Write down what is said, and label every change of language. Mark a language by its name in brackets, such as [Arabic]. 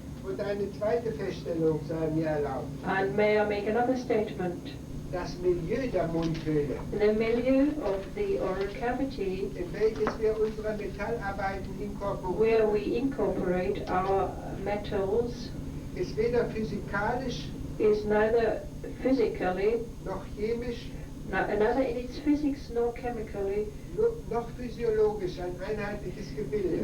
[German] Und eine zweite Feststellung sei mir erlaubt. [English] And may I make another statement? [German] Das Milieu der Mundhöhle, [English] The milieu of the oral cavity, [German] in welches wir unsere Metallarbeiten [English] where [German] inkorporieren, [English] we incorporate our metals, [German] ist weder physikalisch [English] is neither physically, [German] noch chemisch [English] neither in its physics nor chemically, [German] noch physiologisch ein einheitliches Gebilde.